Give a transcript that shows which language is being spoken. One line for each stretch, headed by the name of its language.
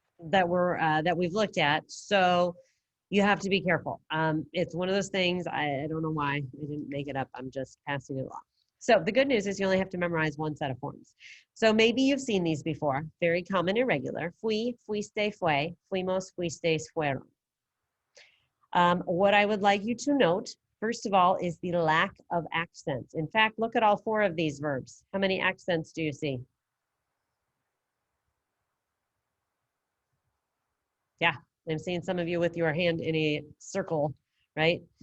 English: That we've looked at. So you have to be careful. It's one of those things, I don't know why I didn't make it up. I'm just passing it along. So the good news is you only have to memorize one set of forms. So maybe you've seen these before. Very common, irregular.
Spanish: Fui, fuiste, fue, fuimos, fuisteis, fueron.
English: What I would like you to note, first of all, is the lack of accents. In fact, look at all 4 of these verbs. How many accents do you see? Yeah, I'm seeing some of you with your hand in a circle, right?